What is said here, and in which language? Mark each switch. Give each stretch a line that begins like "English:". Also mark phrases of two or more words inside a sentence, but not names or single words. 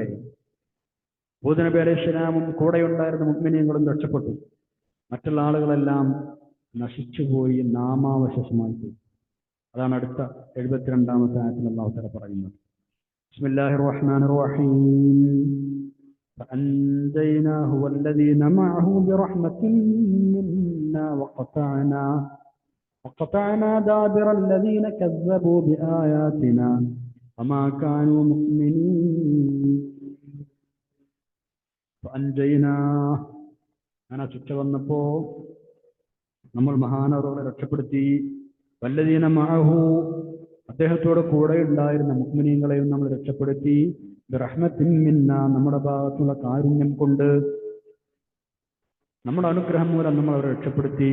Malayalam: ഹൂദ് നബി
Arabic: عليه السلام
Malayalam: കൂടെയുണ്ടായിരുന്ന മുഅ്മിനീങ്ങളും രക്ഷപ്പെട്ടു. മറ്റുള്ള ആളുകളെല്ലാം നശിച്ചുപോയി, നാമാവശേഷമായി പോയി. അതാണ് അടുത്ത 72-ാമത്തെ ആയത്തിൽ
Arabic: الله تعالى
Malayalam: പറയുന്നത്.
Arabic: بسم الله الرحمن الرحيم. فأنجيناه والذين معه برحمة منا وقطعنا دابر الذين كذبوا بآياتنا وما كانوا مؤمنين.
Malayalam: فأنجيناه അങ്ങനെ ചുറ്റ വന്നപ്പോ നമ്മൾ മഹാനവറുകളെ രക്ഷപ്പെടുത്തി.
Arabic: والذين معه
Malayalam: അദ്ദേഹത്തോട് കൂടെ ഉണ്ടായിരുന്ന മുഅ്മിനീങ്ങളെയും നമ്മൾ രക്ഷപ്പെടുത്തി.
Arabic: برحمة منا
Malayalam: നമ്മുടെ ഭാഗത്തുള്ള കാരുണ്യം കൊണ്ട്, നമ്മുടെ അനുഗ്രഹം മൂലം നമ്മൾ അവരെ രക്ഷപ്പെടുത്തി.